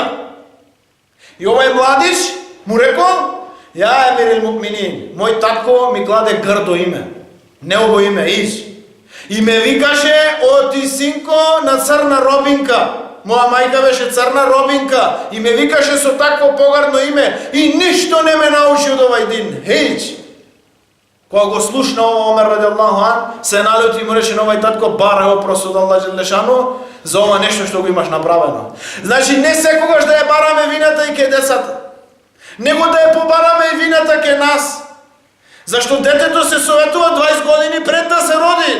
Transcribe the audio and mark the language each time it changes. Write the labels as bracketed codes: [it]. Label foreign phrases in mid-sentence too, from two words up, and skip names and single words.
[mk] И овај младиш му рекол: [ar] يا أمير المؤمنين, [mk] мој татко ми кладе грдо име, неубаво име, Иш. И ме викаше: о ти синко на црна робинка. Моја мајка беше црна робинка и ме викаше со такво погарно име и ништо не ме научи од овај дин. Хејч. Кога го слушна ова Омер [ar] رضي الله عنه, [mk] се налути и му рече: овај татко, барај опрос од Аллах Желешану за ова нешто што го имаш направено. Значи не секогаш да ја бараме вината и ке децата, него да ја побараме и вината ке нас. Зашто детето се советува 20 години пред да се роди.